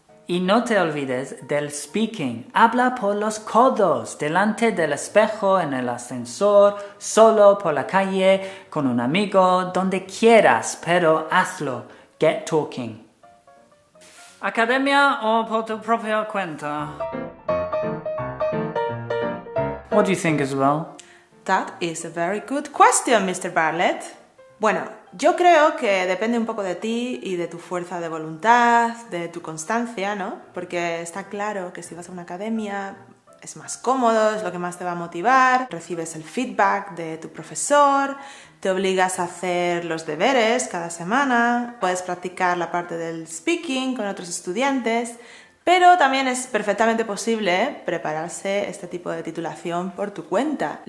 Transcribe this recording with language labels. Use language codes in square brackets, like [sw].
[es] Y no te olvides del speaking. Habla por los codos, delante del espejo, en el ascensor, solo por la calle, con un amigo, donde quieras, pero hazlo. [en] Get talking. [es] ¿Academia o por tu propia cuenta? [en] What do you think as well? That is a very good question, Mr. Bartlett. [es] Bueno, yo creo que depende un poco de ti y de tu fuerza de voluntad, de tu constancia, ¿no? Porque está claro que si vas a una academia es más cómodo, es lo que más te va a motivar, recibes el feedback de tu profesor, te obligas a hacer los deberes cada semana, puedes practicar la parte del speaking con otros estudiantes, pero también es perfectamente posible prepararse este tipo de titulación por tu cuenta.